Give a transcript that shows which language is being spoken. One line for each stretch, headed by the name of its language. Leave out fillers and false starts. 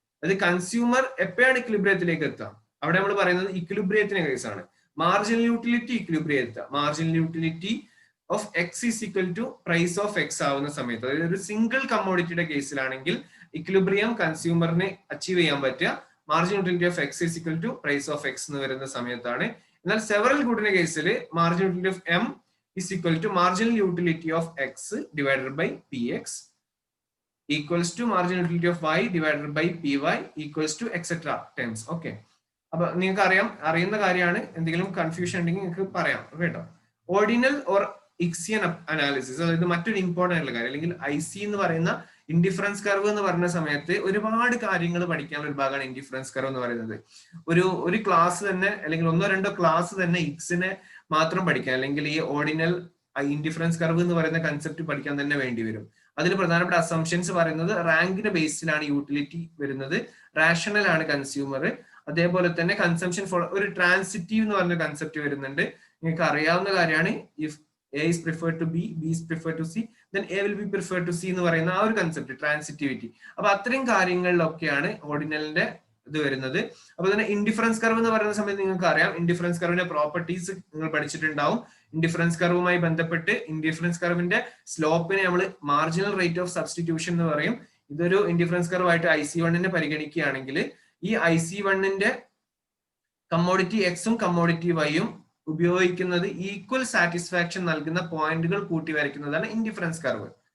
Malayalam: അത് കൺസ്യൂമർ എപ്പോഴാണ് ഇക്വിലിബ്രിയത്തിലേക്ക് എത്താം, അവിടെ നമ്മൾ പറയുന്നത് ഇക്വിലിബ്രിയത്തിന്റെ കേസാണ്.
English: Marginal utility equilibrium എത്താം. Marginal utility of x
Malayalam: is equal to price of X ആവുന്ന സമയത്ത്, അതായത് ഒരു സിംഗിൾ കമ്മോഡിറ്റിയുടെ കേസിലാണെങ്കിൽ ഇക്വിലിബ്രിയം കൺസ്യൂമറിനെ അച്ചീവ് ചെയ്യാൻ പറ്റുക marginal utility of X is equal to price of X എന്ന് വരുന്ന സമയത്താണ്. എന്നാൽ സെവറൽ ഗുഡിന്റെ കേസിൽ
English: Marginal utility of m is equal to marginal utility of x divided by px equals to marginal utility of y divided by py equals to etc terms.
Malayalam: Okay, അപ്പൊ നിങ്ങൾക്ക് അറിയുന്ന കാര്യമാണ്. എന്തെങ്കിലും കൺഫ്യൂഷൻ ഉണ്ടെങ്കിൽ നിങ്ങൾക്ക് പറയാം കേട്ടോ. ഓർഡിനൽ ഓർ ഇക്സിയൻ അനാലിസിസ്, അതായത് മറ്റൊരു ഇമ്പോർട്ടന്റ് ആയിട്ടുള്ള കാര്യം, അല്ലെങ്കിൽ IC എന്ന് പറയുന്ന ഇൻഡിഫറൻസ് കർവ് എന്ന് പറയുന്ന സമയത്ത് ഒരുപാട് കാര്യങ്ങൾ പഠിക്കാനുള്ള ഒരു ഭാഗമാണ് ഇൻഡിഫറൻസ് കർവ് എന്ന് പറയുന്നത്. ഒരു ക്ലാസ് തന്നെ, അല്ലെങ്കിൽ ഒന്നോ രണ്ടോ ക്ലാസ് തന്നെ ഇക്സിനെ മാത്രം പഠിക്കാൻ, അല്ലെങ്കിൽ ഈ ഓർഡിനൽ ഇൻഡിഫറൻസ് കർവ് എന്ന് പറയുന്ന കൺസെപ്റ്റ് പഠിക്കാൻ തന്നെ വേണ്ടി വരും. അതിൽ പ്രധാനപ്പെട്ട അസംഷൻസ് പറയുന്നത് റാങ്കിന്റെ ബേസിലാണ് യൂട്ടിലിറ്റി വരുന്നത്, റാഷണൽ ആണ് കൺസ്യൂമർ, അതേപോലെ തന്നെ കൺസംഷൻ ഫോർ ഒരു ട്രാൻസിറ്റീവ് എന്ന് പറഞ്ഞ കൺസെപ്റ്റ് വരുന്നുണ്ട്. നിങ്ങൾക്ക് അറിയാവുന്ന കാര്യമാണ്.
English: if A is preferred to B, B is preferred to C, then A will be preferred to C
Malayalam: എന്ന് പറയുന്ന ആ ഒരു കൺസെപ്റ്റ് ട്രാൻസിറ്റിവിറ്റി. അപ്പൊ അത്രയും കാര്യങ്ങളിലൊക്കെയാണ് ഓർഡിനലിന്റെ ഇത് വരുന്നത്. അപ്പൊ തന്നെ ഇൻഡിഫറൻസ് കർവ് എന്ന് പറയുന്ന സമയത്ത് നിങ്ങൾക്ക് അറിയാം, ഇൻഡിഫറൻസ് കർവിന്റെ പ്രോപ്പർട്ടീസ് നിങ്ങൾ പഠിച്ചിട്ടുണ്ടാവും. ഇൻഡിഫറൻസ് കർവുമായി ബന്ധപ്പെട്ട് ഇൻഡിഫറൻസ് കർവിന്റെ സ്ലോപ്പിനെ നമ്മൾ മാർജിനൽ റേറ്റ് ഓഫ് സബ്സ്റ്റിറ്റ്യൂഷൻ എന്ന് പറയും. ഇതൊരു ഇൻഡിഫറൻസ് കർവ് ആയിട്ട് IC1 പരിഗണിക്കുകയാണെങ്കിൽ ഈ IC1 കമ്മോഡിറ്റി എക്സും കമ്മോഡിറ്റി വൈയും ഉപയോഗിക്കുന്നത് ഈക്വൽ സാറ്റിസ്ഫാക്ഷൻ നൽകുന്ന പോയിന്റുകൾ കൂട്ടി വരയ്ക്കുന്നതാണ് ഇൻഡിഫറൻസ് കർവ്.